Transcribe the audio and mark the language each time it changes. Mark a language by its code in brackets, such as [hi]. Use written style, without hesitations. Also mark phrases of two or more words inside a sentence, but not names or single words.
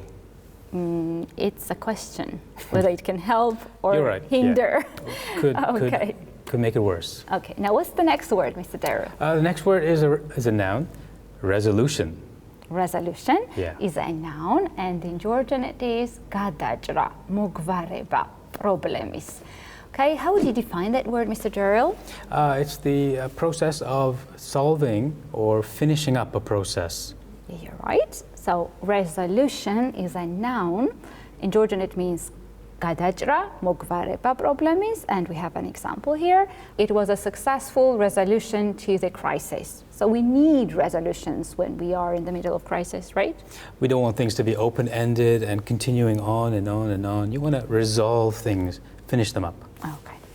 [en] It's a question whether it can help or You're right, hinder. Yeah. Could make it worse. Okay, now what's the next word, Mr. Daryl? The next word is a noun, resolution. Resolution Yeah. is a noun, and in Georgian it is [ka] გადაჭრა, მოგვარება, პრობლემის. [en] Okay, how would you define that word, Mr. Duriel? It's the process of solving or finishing up a process. You're right. So resolution is a noun. In Georgian it means [ka] გადაჭრა, მოგვარება პრობლემის, [en] and we have an example here. It was a successful resolution to the crisis. So we need resolutions when we are in the middle of crisis, right? We don't want things to be open-ended and continuing on and on and on. You want to resolve things, finish them up. Okay.